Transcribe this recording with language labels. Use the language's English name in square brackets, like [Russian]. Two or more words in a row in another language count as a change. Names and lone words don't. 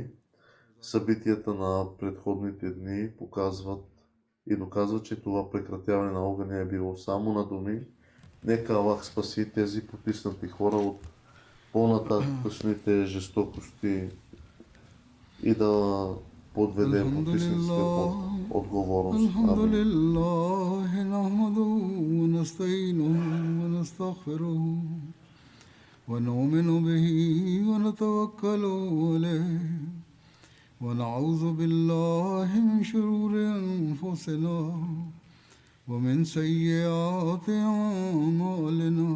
[Bulgarian] Събитията на предходните дни доказват, че това прекратяване на огъня е било само на думи. Нека Аллах спаси тези потиснати хора от по-нататъчните жестокости и да подведем потисниците под отговорност. [Arabic] الحمد لله نحمده ونستعينه ونستغفره ونؤمن به ونتوكل عليه ونعوذ بالله من شرور أنفسنا ومن سيئات أعمالنا.